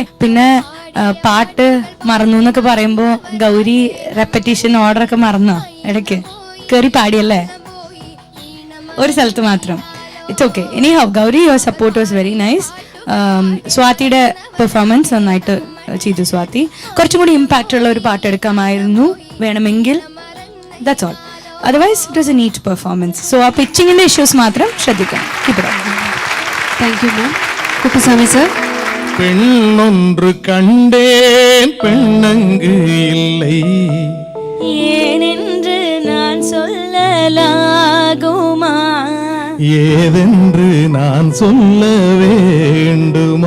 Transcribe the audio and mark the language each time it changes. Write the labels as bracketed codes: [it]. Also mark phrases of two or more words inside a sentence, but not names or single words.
[ml] പിന്നെ പാട്ട് മറന്നു എന്നൊക്കെ പറയുമ്പോൾ ഗൗരി [en] repetition order [ml] മറന്നോ? ഇടയ്ക്ക് കയറി പാടിയല്ലേ ഒരു സ്ഥലത്ത് മാത്രം. [en] it's okay. ഇനി how Gauri your support was very nice. [ml] സ്വാതിയുടെ പെർഫോമൻസ് നന്നായിട്ട് ചെയ്തു. സ്വാതി കുറച്ചും കൂടി ഇമ്പാക്റ്റ് ഉള്ള ഒരു പാട്ട് എടുക്കാമായിരുന്നു വേണമെങ്കിൽ. [en] That's all. Otherwise it was a neat performance. [ml] സോ ആ [en] pitching issues [ml] മാത്രം ശ്രദ്ധിക്കണം. [en] keep it up. thank you ma'am. Kuppuswamy sir. [ta] பெண்ணொன்று கண்டேன் பெண்ணங்கு இல்லை. ஏனென்று நான் சொல்லலாகுமா? ஏதென்று நான் சொல்ல வேண்டுமா?